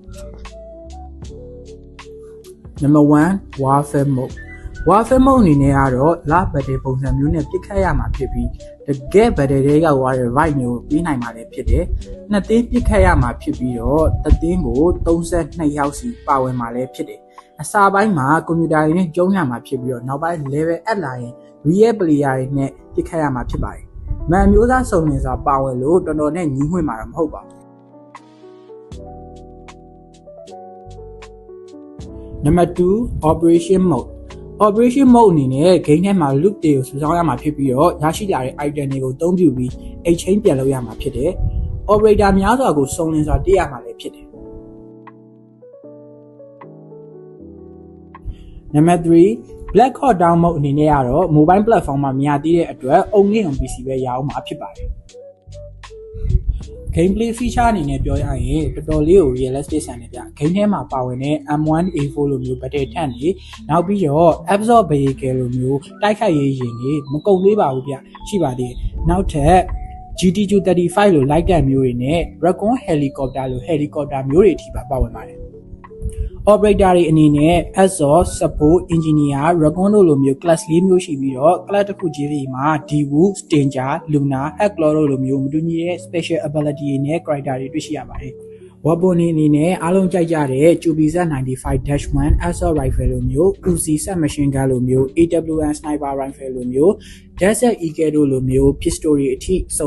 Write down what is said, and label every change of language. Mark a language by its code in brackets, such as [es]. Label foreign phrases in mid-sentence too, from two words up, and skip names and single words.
[en] Number 1 Warfare mode Warfare mode [my] အနေနဲ့ကတော့ [en] lab battle [my] ပုံစံမျိုးနဲ့ပစ်ခတ်ရမှာဖြစ်ပြီးတကယ် battle တွေရောက်သွားတဲ့ right မျိုးပြီးနိုင်မှာလည်းဖြစ်တယ်။နှစ်သိန်းပစ်ခတ်ရမှာဖြစ်ပြီးတော့တစ်သိန်းကို32ယောက်စီပါဝင်မှာလည်းဖြစ်တယ်။အစာပိုင်းမှာကွန်ပျူတာတွေနဲ့ကျုံးရမှာဖြစ်ပြီးတော့နောက်ပိုင်း [en] level up [my] လာရင် [en] real player [my] တွေနဲ့ပစ်ခတ်ရမှာဖြစ်ပါတယ်။မန်မျိုးသားစုံနေစွာပါဝင်လို့တော်တော်နဲ့ညီးငွေ့မှာတော့မဟုတ်ပါဘူး ။ [en] Number 2 Operation mode Operation mode [my] အနေနဲ့ game ထဲမှာ loot တွေကိုစုဆောင်းရမှာဖြစ်ပြီးတော့ရရှိလာတဲ့ item တွေကိုအသုံးပြုပြီး exchange ပြန်လုပ်ရမှာဖြစ်တယ်။ operator များစွာကိုစုံလင်စွာတည်ရမှာလည်းဖြစ်တယ် ။ [en] Number 3 Black Hole Down mode [my] အနေနဲ့ကတော့ [en] mobile platform [my] မှာမရသေးတဲ့အတွက် [en] only on PC [my] ပဲရအောင်မှာဖြစ်ပါတယ်။ [en] Gameplay feature [my] အနေနဲ့ပြောရရင်တော်တော်လေးကို realistic ဆန်တယ်ဗျ။ game ထဲမှာပါဝင်တဲ့ M1A4 လိုမျိုး [en] battle tank [my] တွေနောက်ပြီးတော့ [en] absorb vehicle [my] လိုမျိုးတိုက်ခိုက် ရေးယာဉ်တွေမကုန်သေးပါဘူးဗျ။ရှိပါသေးတယ်။နောက်ထပ် GT235 လို [en] light gun [my] မျိုးတွေနဲ့ [en] Recon helicopter [my] လို helicopter မျိုးတွေအထိပါဝင်ပါတယ်။ operator တွေအနေနဲ့ [en] Exhaust, Support, Engineer, Recon [my] တို့လိုမျိုး class ၄ မျိုးရှိပြီးတော့ class တစ်ခုချင်းစီမှာ Dewu, Stinger, Luna, Hector တို့လိုမျိုးမတူညီတဲ့ [en] special ability [my] တွေနဲ့ character တွေတွေ့ရှိရပါတယ်။ weapon တွေအနေနဲ့အားလုံးကြိုက်ကြ တဲ့ [en] QBZ95-1 assault rifle [my] လိုမျိုး [en] Uzi submachine gun [my] လိုမျိုး [en] AWM sniper rifle [my] လိုမျိုး Desert Eagle တို့လိုမျိုး pistol တွေအထိစုံ